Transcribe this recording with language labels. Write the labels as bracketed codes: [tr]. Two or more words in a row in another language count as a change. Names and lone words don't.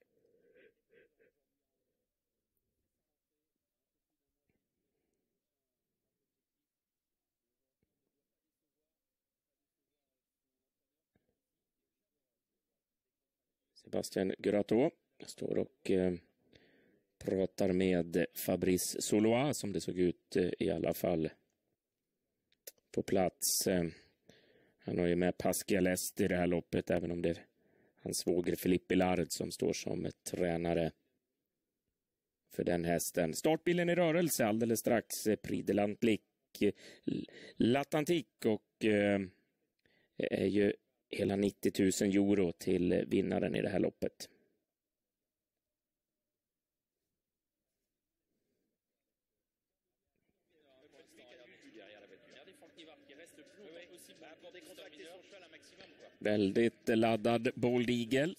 [sv] Sébastien Girateau står och pratar med Fabrice Soulois, som det såg ut i alla fall på plats. Han har ju med Pascal Est i det här loppet, även om det är hans svåger Philippe Lard som står som tränare för den hästen. Startbilen i rörelse alldeles strax. Prix de l'Atlantique och är ju hela 90 000 euro till vinnaren i det här loppet. Väldigt laddad Bold Eagle.